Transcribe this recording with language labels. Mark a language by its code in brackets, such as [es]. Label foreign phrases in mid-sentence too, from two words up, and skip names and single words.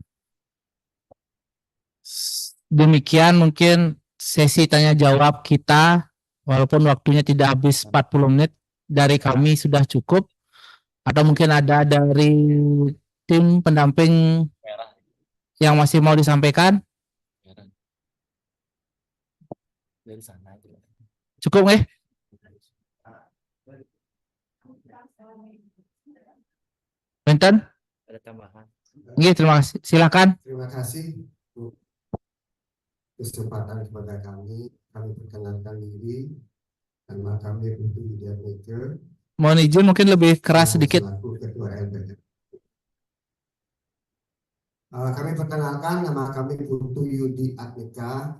[id] Demikian mungkin sesi tanya jawab kita, walaupun waktunya tidak habis 40 menit, dari kami sudah cukup. Atau mungkin ada dari tim pendamping yang masih mau disampaikan? Dari sana aja. Cukup nggih? Benten? Ada tambahan. Nggih, terima kasih. Silakan. Terima kasih untuk kesempatan kepada kami perkenalkan diri. Nama kami Putu Yudi Atmika. Mohon izin mungkin lebih keras sedikit. Selaku Ketua LPM. Kami perkenalkan, nama kami Putu Yudi Atmika.